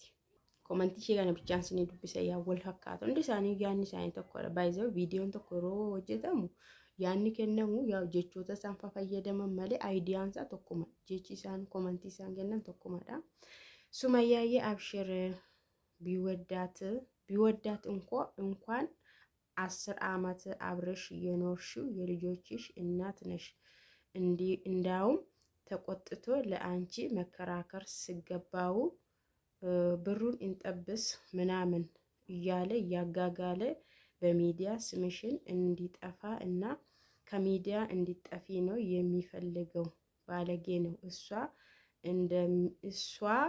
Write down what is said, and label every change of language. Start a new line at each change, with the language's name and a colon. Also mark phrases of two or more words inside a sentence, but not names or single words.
Oromo: Komentii ishee kana bichaan isin dubbisa yaa wal fakkaatu. Hundi isaanii yaadni isaanii tokkodha. Baay'ee viidiyoon tokko yeroo hojjetamu yaadni kennamu yaa jechoota isaan fayyadaman malee aayidiyaan isaa tokkuma. Jechi isaan komentii isaan kennan tokkumadha.
Amharic: Sumayyaayee abshir ቢወዳት እንኳን 10 ዓመት አብረሽ የኖርሽው የልጆችሽ እናት ነሽ። እንዳውም ተቆጥቶ ለአንቺ መከራከር ሲገባው ብሩን እንጠብስ ምናምን እያለ ያጋጋለ በሚዲያ ስምሽን እንዲጠፋ እና ከሚዲያ እንዲጠፊ ነው የሚፈልገው። ባለጌ ነው። እሷ